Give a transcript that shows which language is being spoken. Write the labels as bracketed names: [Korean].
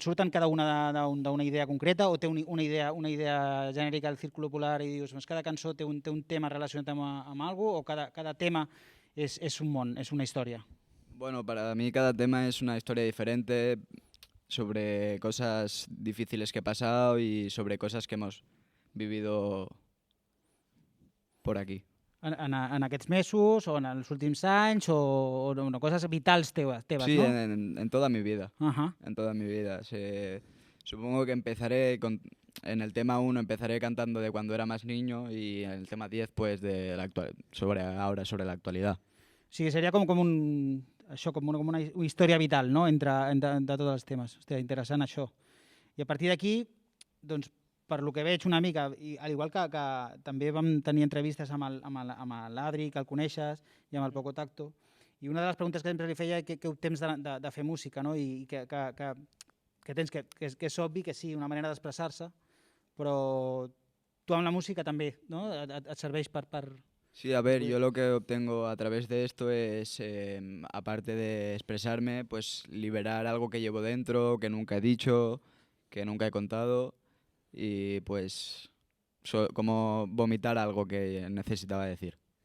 [Catalan] Surten cada una d'una idea concreta o té una idea genèrica del Círculo Polar i dius cada cançó té un tema relacionat amb alguna cosa, o cada tema és un món, és una història? [Spanish] Bueno, para mí cada tema es una historia diferente sobre cosas difíciles que he pasado y sobre cosas que hemos vivido por aquí. [Catalan] En aquests mesos o en els últims anys o coses vitals teves, [Spanish] Sí, [Catalan] no? [Spanish] en toda mi vida. Uh-huh. En toda mi vida. Supongo que en el tema 1 empezaré cantando de cuando era más niño y en el tema 10 pues sobre la actualidad. [Catalan] O sigui, seria com una història vital, no?, entre tots els temes. Hòstia, interessant això. I a partir d'aquí, doncs, per lo que veig una mica, i al igual que també vam tenir entrevistes amb l'Adri, que el coneixes, i amb el Poco Tacto, i una de les preguntes que sempre li feia que temps de fer música, no?, i que tens, que és obvi que sí, una manera d'expressar-se, però tu amb la música també, no?, et serveix per... [Spanish] Sí, a ver, yo lo que obtengo a través de esto es, aparte de expresarme, pues liberar algo que llevo dentro, que nunca he dicho, que nunca he contado y pues como vomitar algo que necesitaba decir.